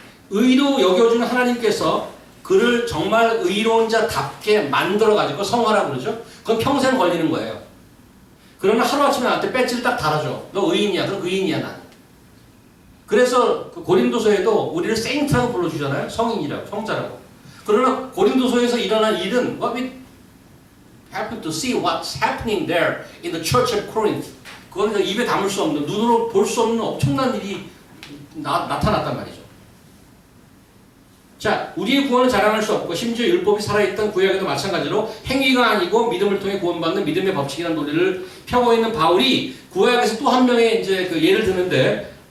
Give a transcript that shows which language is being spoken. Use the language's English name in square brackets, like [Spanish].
[Korean] 의로 여겨주는 하나님께서 그를 정말 의로운 자답게 만들어가지고 성화라고 그러죠. 그건 평생 걸리는 거예요. 그러면 하루아침에 나한테 배지를 딱 달아줘. 너 의인이야. 그럼 의인이야 난. 그래서 그 고린도서에도 우리를 세인트라고 불러주잖아요. 성인이라고, 성자라고. 그러나 고린도서에서 일어난 일은 [English] what we happen to see what's happening there in the church of Corinth. [Korean] 그건 입에 담을 수 없는, 눈으로 볼 수 없는 엄청난 일이 나타났단 말이죠. 자, 우리의 구원을 자랑할 수 없고 심지어 율법이 살아있던 구약에도 마찬가지로 행위가 아니고 믿음을 통해 구원받는 믿음의 법칙이라는 논리를 펴고 있는 바울이 구약에서 또 한 명의 이제 그 예를 드는데